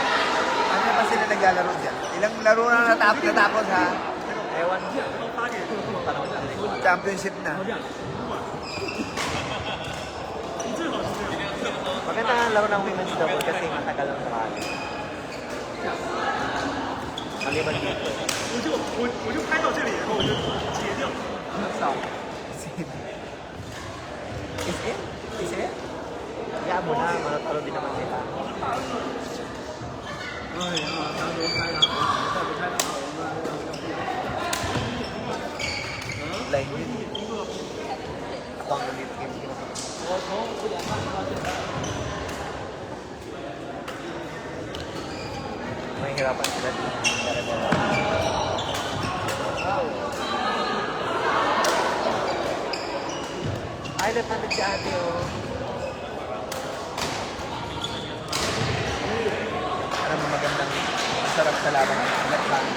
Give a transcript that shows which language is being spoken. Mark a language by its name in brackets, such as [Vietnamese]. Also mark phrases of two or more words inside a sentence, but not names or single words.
[Filipino] Kanina pa sila naglalaro dyan. Ilang laro na natapos ha? Ewan. Championship na. Maganda nga ang laro ng [English] women's double [Filipino] kasi matagal ang sarali. Maliban dito. [Chinese] 我就拍到这里以后，我就截掉。 [English] Is it? Is it? [Filipino] Kaya mo na, manatalo din naman sila. [Chinese] 哎呀，难得拍了，再不拍的话，我们要 [Filipino] Line yun. Ako ang ulit game. [Chinese] 我从5点半到现在。 [Filipino] Mahihirapan sila dito. Ay, left-handed si ate, oh. Alam mo magandang masarap sa laban ng left-hander.